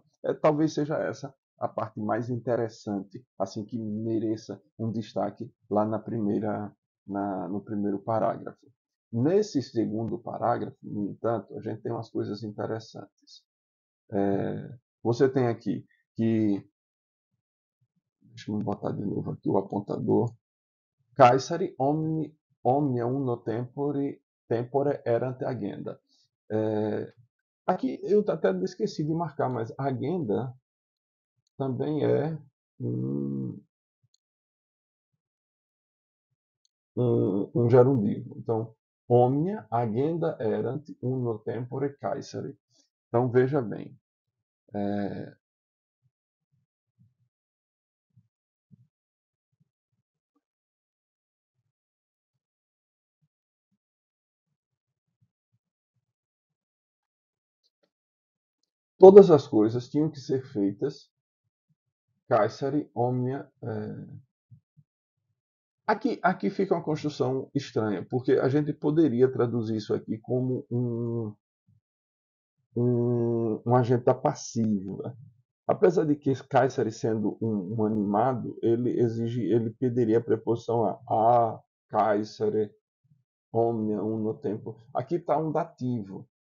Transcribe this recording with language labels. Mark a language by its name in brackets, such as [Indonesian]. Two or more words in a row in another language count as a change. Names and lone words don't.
[Portuguese] Talvez seja essa a parte mais interessante, assim, que mereça um destaque lá no primeiro parágrafo. Nesse segundo parágrafo, no entanto, a gente tem umas coisas interessantes. Você tem aqui que, deixa eu botar de novo aqui o apontador, [Latin] Caesari omnia uno tempore erant agenda. [Portuguese] Aqui eu até esqueci de marcar, mas agenda também é um gerundivo. Então, [Latin] omnia agenda erant uno tempore Caesari. [Portuguese] Então, veja bem. Todas as coisas tinham que ser feitas [Latin] Caesari omnia. [Portuguese] Aqui fica uma construção estranha, porque a gente poderia traduzir isso aqui como um agente passivo. Né? Apesar de que Caesari sendo um animado, ele pediria a preposição [Latin] a Caesare, omnia, uno tempo. [Portuguese] Aqui está um dativo.